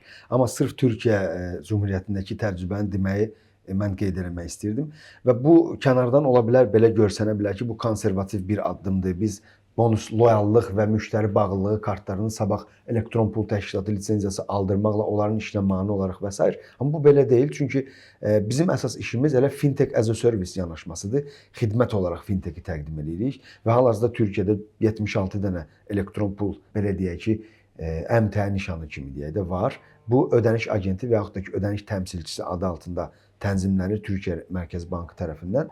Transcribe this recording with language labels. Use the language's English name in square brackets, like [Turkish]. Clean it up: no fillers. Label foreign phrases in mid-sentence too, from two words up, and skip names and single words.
[Azerbaijani] Amma sırf Türkiyə Cümhuriyyətindəki təcrübəni deməyi mən qeyd etmək istirdim və bu kənardan ola bilər belə görsənə bilər ki, bu konservativ bir addımdır. Biz bonus loyallıq və müştəri bağlılığı kartlarının sabah elektron pul təşkilatı lisenziyası aldırmaqla onların işinə mane olaraq və s. Amma bu belə deyil, çünki bizim əsas işimiz elə [English] fintech as a service [Azerbaijani] yanaşmasıdır. Xidmət olaraq fintech-i təqdim edirik və hal-hazırda Türkiyədə 76 dənə elektron pul, belə deyək ki, MT nişanı kimi deyək də var. Bu ödəniş agenti və yaxud da ki, ödəniş təmsilçisi adı altında tənzimlənir Türkiyə Mərkəzi Bankı tərəfindən.